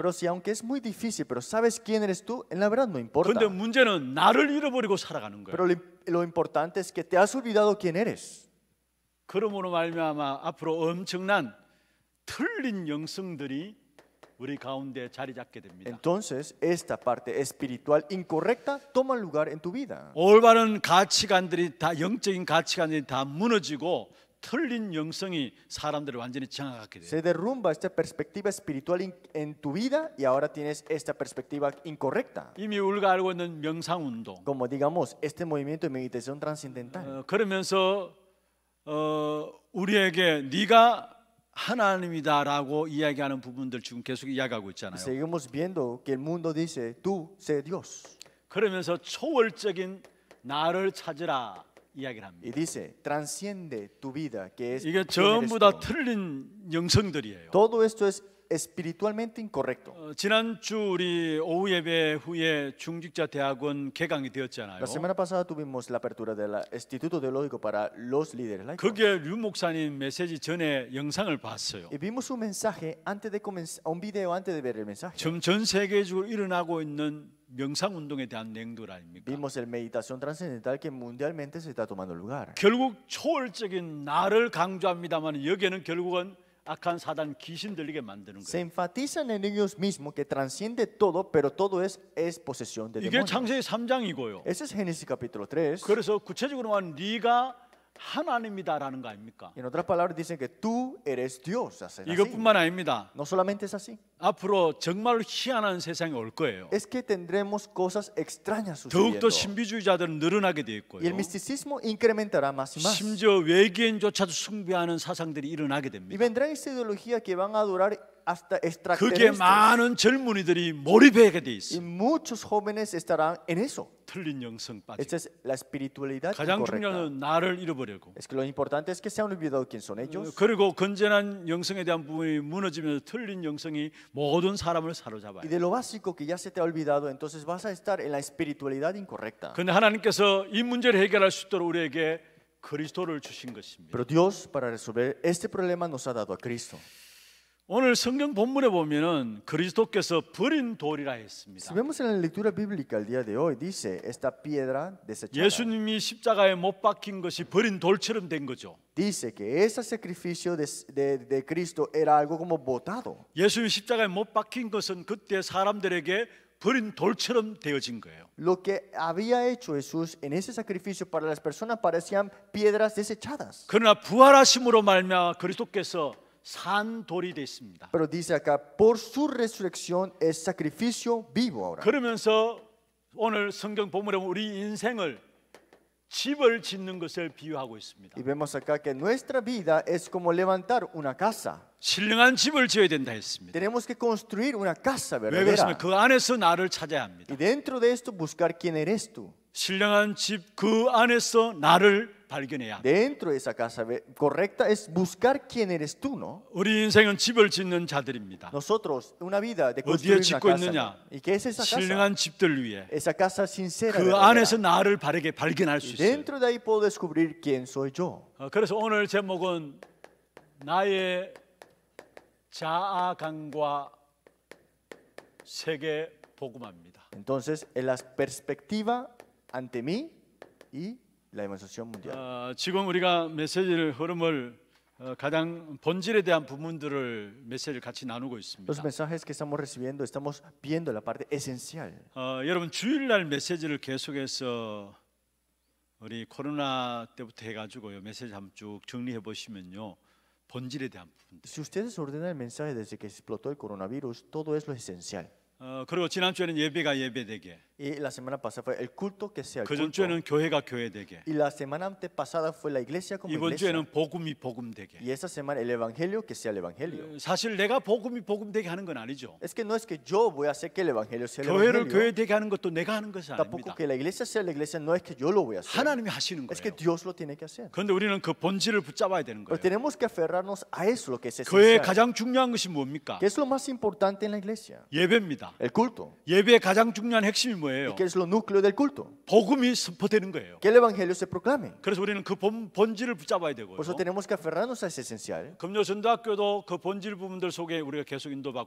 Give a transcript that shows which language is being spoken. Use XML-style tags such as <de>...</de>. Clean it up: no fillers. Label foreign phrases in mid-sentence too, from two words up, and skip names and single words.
<es>Pero si aunque es muy difícil, pero sabes quién eres tú, en la verdad no importa.</es> <ko>근데 문제는 나를 잃어버리고 살아가는 거예요.</ko> <es>Pero lo importante es que te has olvidado quién eres.</es> <ko>그러므로 말미암아 앞으로 엄청난 틀린 영성들이 우리 가운데 자리 잡게 됩니다.</ko> <es>Entonces, esta parte espiritual incorrecta toma lugar en tu vida.</es> <ko>올바른 가치관들이 다 영적인 가치관들이 다 무너지고 틀린 영성이 사람들을 완전히 장악하게 돼요.</ko> <es>Se derrumba esta perspectiva espiritual en tu vida y ahora tienes esta perspectiva incorrecta.</es> <ko>이미 우리가 알고 있는 명상 운동.</ko> <es>Como digamos, este movimiento de meditación trascendental.</es> <ko>그러면서 우리에게 네가 하나님이다라고 이야기하는 부분들 지금 계속 이야기하고 있잖아요.</ko> <es>Seguimos viendo que el mundo dice, tú sé Dios.</es> <ko>그러면서 초월적인 나를 찾으라 이야기를 합니다.</ko> <es>Y dice, transciende tu vida, que es</es> <ko>이게</ko> <es>quién eres</es> <ko>전부 다</ko> <es>tú.</es> <ko>틀린 영성들이에요.</ko> <es>Todo esto es espiritualmente incorrecto.</es> <ko>지난주 우리 오후 예배 후에 중직자 대학원 개강이 되었잖아요.</ko> <es>La semana pasada tuvimos la apertura del Instituto Teológico para los líderes laicos.</es> <ko>거기에 류 목사님 메시지 전에 영상을 봤어요.</ko> <es>Y vimos un mensaje antes de comenzar, un video antes de ver el mensaje.</es> <ko>지금 전 세계적으로 일어나고 있는 명상 운동에 대한 내용들 아닙니까?</ko> <es>Vimos el meditación trascendental que mundialmente se está tomando lugar.</es> <ko>결국 초월적인 나를 강조합니다만 여기에는 결국은 악한 사단 귀신 들리게 만드는</ko> <es>Se</es> <ko>거예요.</ko> <es>enfatizan en ellos mismos que transciende todo, pero todo es posesión de</es> <ko>이게</ko> <es>demonios.</es> <ko>창세기 3장이고요.</ko> <es>Ese es Génesis capítulo 3.</es> <ko>그래서 구체적으로 말하면 네가 하나님이다라는 거 아닙니까?</ko> <es>En otras palabras dicen que tú eres Dios. Así.</es> <ko>이것뿐만 아닙니다.</ko> <es>No solamente es así.</es> <ko>앞으로 정말 희한한 세상이 올 거예요.</ko> <es>Es que tendremos cosas extrañas</es> <ko>더욱더</ko> <es>sucediendo.</es> <ko>신비주의자들은 늘어나게 돼</ko> <es>Y</es> <ko>있고요.</ko> <es>el misticismo incrementará más y más.</es> <ko>심지어 외계인조차도 숭배하는 사상들이 일어나게</ko> <es>Y</es> <ko>됩니다.</ko> <es>vendrá esta ideología que van a adorar hasta</es> <ko>그게</ko> <es>extraterrestres.</es> <ko>많은 젊은이들이 몰입하게 돼</ko> <es>Y</es> <ko>있어요.</ko> <es>muchos jóvenes estarán en eso.</es> <ko>틀린 영성 빠지고.</ko> <es>Esta es la espiritualidad</es> <ko>가장</ko> <es>incorrecta.</es> <ko>중요한 건 나를 잃어버리고.</ko> <es>Es que lo importante es que se han olvidado quién son ellos.</es> <ko>그리고 건전한 영성에 대한 부분이 무너지면서 틀린 영성이 모든 사람을 사로잡아요.</ko> <es>Y de lo básico que ya se te ha olvidado, entonces vas a estar en la espiritualidad incorrecta.</es> <ko>그런데 하나님께서 이 문제를 해결할 수 있도록 우리에게 그리스도를 주신 것입니다.</ko> <es>Pero Dios, para resolver este problema, nos ha dado a Cristo.</es> <ko>오늘 성경 본문에 보면은 그리스도께서 버린 돌이라 했습니다.</ko> <es>Si vemos en la lectura bíblica el día de hoy, dice esta piedra desechada.</es> <ko>예수님이 십자가에 못 박힌 것이 버린 돌처럼 된 거죠.</ko> <es>Dice que ese sacrificio de Cristo era algo como botado.</es> <ko>예수님 십자가에 못 박힌 것은 그때 사람들에게 버린 돌처럼 되어진 거예요.</ko> <es>Lo que había hecho Jesús en ese sacrificio para las personas parecían piedras desechadas.</es> <ko>그러나 부활하심으로 말미암아 그리스도께서 산 돌이 됐습니다.</ko> <es>Pero dice acá, por su resurrección es sacrificio vivo ahora.</es> <ko>그러면서 오늘 성경 본문에 보면 우리 인생을 집을 짓는 것을 비유하고 있습니다.</ko> <es>Y vemos acá que nuestra vida es como levantar una casa.</es> <ko>신령한 집을 지어야 된다 했습니다.</ko> <es>Tenemos que construir una casa</es> <ko>왜 그렇습니까?</ko> <es>verdadera.</es> <ko>그 안에서 나를 찾아야 합니다.</ko> <es>Y dentro de esto buscar quién eres tú.</es> <ko>신령한 집 그 안에서 나를 발견해야 합니다.</ko> <es>Dentro de esa casa correcta es buscar quién eres tú, ¿no?</es> <ko>우리 인생은 집을 짓는 자들입니다.</ko> <es>Nosotros, una vida de</es> <ko>어디에</ko> <es>construir una</es> <ko>짓고</ko> <es>casa.</es> <ko>있느냐?</ko> <es>¿No? ¿Y qué es esa casa?</es> <ko>신령한 집들 위에</ko> <es>Esa casa sincera.</es> <ko>그</ko> <es>verdadera.</es> <ko>안에서 나를 바르게 발견할 수</ko> <es>Y</es> <ko>있어요.</ko> <es>dentro de ahí puedo descubrir quién soy yo.</es> <ko>그래서 오늘 제목은 나의 자아감과 세계 복음화입니다.</ko> <es>Entonces, en la perspectiva ante mí y la evangelización mundial.</es> <ko>지금 우리가 메시지를 흐름을 가장 본질에 대한 부분들을 메시지를 같이 나누고</ko> <es>Los</es> <ko>있습니다.</ko> <es>mensajes que estamos recibiendo, estamos viendo la parte esencial.</es> <ko>여러분 주일날 메시지를 계속해서 우리 코로나 때부터 해가지고요 메시지 한번 쭉 정리해 보시면요 본질에 대한 부분들.</ko> <es>Si ustedes ordenan el mensaje desde que explotó el coronavirus, todo es lo esencial.</es> <ko>그리고 지난 주에는 예배가 예배되게,</ko> <es>Y la semana pasada fue el culto que sea el</es> <ko>그전</ko> <es>culto.</es> <ko>주에는 교회가 교회되게,</ko> <es>Y la semana antepasada fue la iglesia como</es> <ko>이번</ko> <es>iglesia.</es> <ko>주에는 복음이 복음되게.</ko> <es>Y esta semana el evangelio que sea el evangelio.</es> <ko>사실 내가 복음이 복음되게 하는 건 아니죠.</ko> <es>Es que no es que yo voy a hacer que el evangelio sea el</es> <ko>교회를</ko> <es>evangelio.</es> <ko>교회되게 하는 것도 내가 하는 것이</ko> <es>Tampoco</es> <ko>아닙니다.</ko> <es>que la iglesia sea la iglesia, no es que yo lo voy a hacer.</es> <ko>하나님이 하시는</ko> <es>Es que</es> <ko>거예요.</ko> <es>Dios lo tiene que hacer.</es> <ko>그런데 우리는 그 본질을 붙잡아야 되는</ko> <es>Pero</es> <ko>거예요.</ko> <es>tenemos que aferrarnos a eso, lo que es</es> <ko>교회의</ko> <es>esencial.</es> <ko>가장 중요한 것이 뭡니까?</ko> <es>¿Qué es lo más importante en la iglesia?</es> <ko>예배입니다.</ko> <es>El culto.</es> <ko>예배의 가장 중요한 핵심이 뭐예요?</ko> <es>¿Y qué es lo núcleo del culto?</es> <ko>복음이 선포되는 거예요.</ko> <es>Que el evangelio se proclame.</es> <ko>그래서 우리는 그 본질을 붙잡아야 되고요.</ko> <es>Por eso tenemos que aferrarnos a ese esencial.</es> <ko>금요 전도학교도 그 본질 부분들 속에 우리가 계속 인도받고</ko>